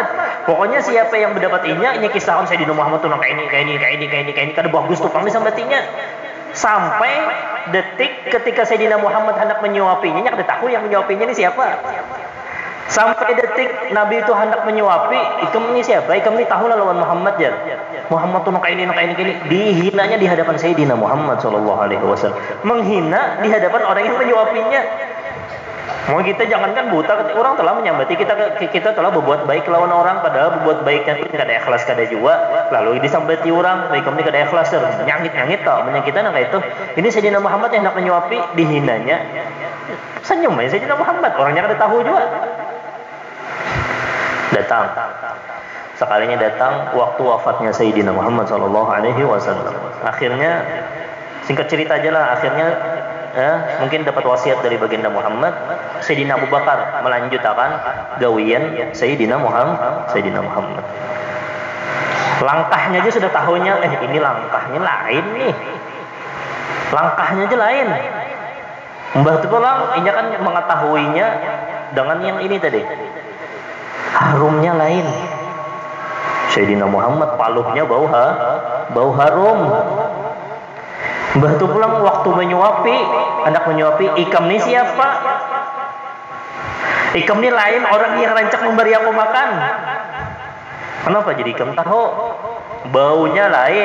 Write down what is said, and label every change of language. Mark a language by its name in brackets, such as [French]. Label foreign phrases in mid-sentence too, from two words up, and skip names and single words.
[Banjar] Pokoknya siapa yang mendapat ini kisahkan Sayyidina Muhammad tuh kayak ini, kada bagus tuh kami sambatinya. Sampai detik ketika Sayyidina Muhammad hendak menyuapinya, kada tahu yang menyuapinya ini siapa. Sampai detik Nabi itu hendak menyuapi, ikam ini siapa? Ikam ini tahu lah lawan Muhammad ya. Muhammad tuh kayak ini. Dihinanya di hadapan Sayyidina Muhammad [Arabic] صلى الله عليه وسلم. [Banjar] Menghina di hadapan orang yang menyuapinya. Mau kita jangankan buta, orang telah menyambati kita telah berbuat baik lawan orang, padahal berbuat baiknya itu kada ikhlas kada juga. Lalu disambati orang, baik kami kada ikhlas nyangit tau kita nang itu. Ini Sayyidina Muhammad yang hendak menyuapi, dihinanya. Senyum aja Sayyidina Muhammad, orangnya kada tahu juga. Datang. Sekalinya datang waktu wafatnya Sayyidina Muhammad [Arabic] صلى الله عليه وسلم. [Banjar] Akhirnya singkat cerita aja lah, akhirnya mungkin dapat wasiat dari baginda Muhammad. Sayyidina Abu Bakar melanjutkan gawian Sayyidina Muhammad. Langkahnya aja sudah tahunya, ini langkahnya lain nih. Langkahnya aja lain. Mbah itu pulang, ini kan mengetahuinya dengan yang ini tadi. Harumnya lain. Sayyidina Muhammad paluhnya bau harum. Mbah itu pulang waktu menyuapi, hendak menyuapi, ikam ini siapa? Ikam ini lain orang yang rancak memberi aku makan. Kenapa jadi ikam tahu? Baunya lain.